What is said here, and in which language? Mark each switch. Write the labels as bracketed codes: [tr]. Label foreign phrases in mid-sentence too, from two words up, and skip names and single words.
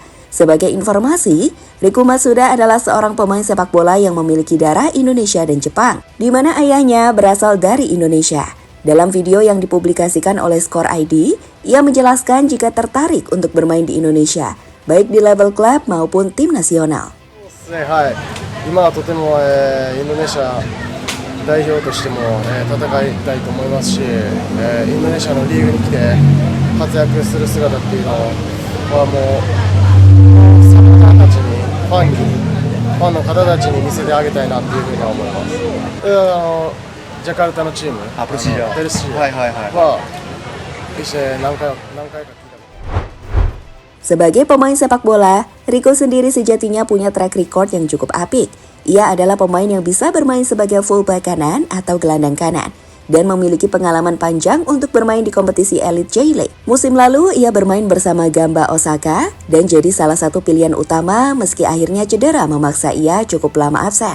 [id] Sebagai informasi, Riku Matsuda adalah seorang pemain sepak bola yang memiliki darah Indonesia dan Jepang, di mana ayahnya berasal dari Indonesia. Dalam video yang dipublikasikan oleh Score ID, ia menjelaskan jika tertarik untuk bermain di Indonesia, baik di level klub maupun tim nasional. [ja] 今はとてもインドネシア代表としても戦いたいと思いますし、インドネシアのリーグに来て活躍する姿っていうのはもうサポーターたちにファンの方たちに見せてあげたいなっていうふうには思います。ジャカルタのチーム、ペルシーは一緒に何回か聞いた。 [id] Sebagai pemain sepak bola, Rico sendiri sejatinya punya [en] track record [id] yang cukup apik. Ia adalah pemain yang bisa bermain sebagai fullback kanan atau gelandang kanan dan memiliki pengalaman panjang untuk bermain di kompetisi elit J-League. Musim lalu, ia bermain bersama Gamba Osaka dan jadi salah satu pilihan utama meski akhirnya cedera memaksa ia cukup lama absen.